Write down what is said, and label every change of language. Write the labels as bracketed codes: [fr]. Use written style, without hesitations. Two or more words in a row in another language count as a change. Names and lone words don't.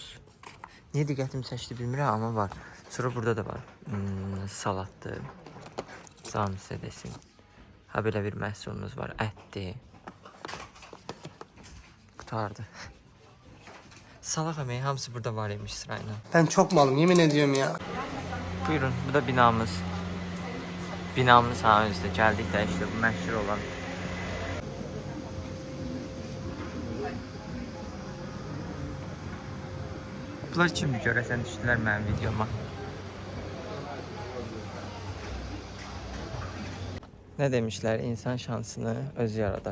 [az] Niyə diqqətimi çəkdi bilmirəm, amma var. Sonra burada da var. Salatdır. Canım sizə desin. Ha, belə bir məhsulumuz var. Ətdir. Qutardı. Salaq əməyi hamısı burada var imiş sırayla. [tr] Ben çok malım, yemin ediyorum ya. [az] Buyurun, bu da binamız. Binamız ha özdə. Gəldik də işte bu məşhur olan. Bunlar kimdir görəsən düşdülər mənim videoma. Nə demişlər, insan şansını özü yaradar.